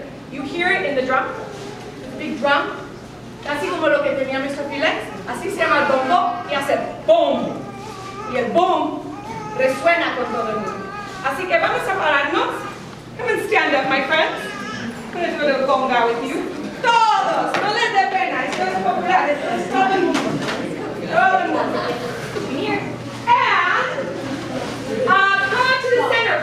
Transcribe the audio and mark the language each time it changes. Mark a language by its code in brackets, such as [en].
[en] You hear it in the drum, the big drum, [es] así como lo que tenía [en] Mr. [es] Felix, así se llama el bombo y hace boom. Y el boom resuena con todo el mundo. Así que vamos a pararnos. [en] Come and stand up, my friends. I'm going to do a little conga with you. [es] Todos, no les dé pena, esto es popular, esto es todo el mundo. Todo el mundo. Here. [en] And come on to the center.